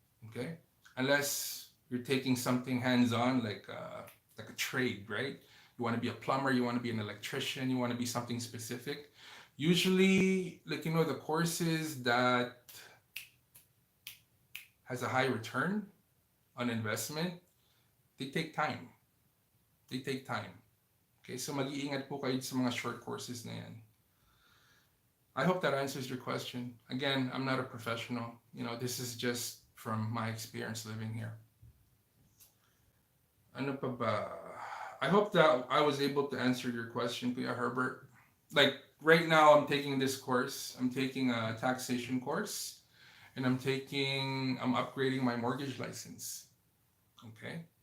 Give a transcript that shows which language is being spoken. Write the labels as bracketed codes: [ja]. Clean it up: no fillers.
[en] Okay, unless you're taking something hands-on like a trade, right? You want to be a plumber, you want to be an electrician, you want to be something specific. Usually, like, the courses that has a high return on investment, they take time. They take time. [tl] Okay, so mag-iingat po kayo sa mga short courses na yan. [en] I hope that answers your question. Again, I'm not a professional. This is just from my experience living here. [tl] Ano pa ba? [en] I hope that I was able to answer your question, Kuya Herbert. Like, right now, I'm taking this course. I'm taking a taxation course, and I'm upgrading my mortgage license. Okay?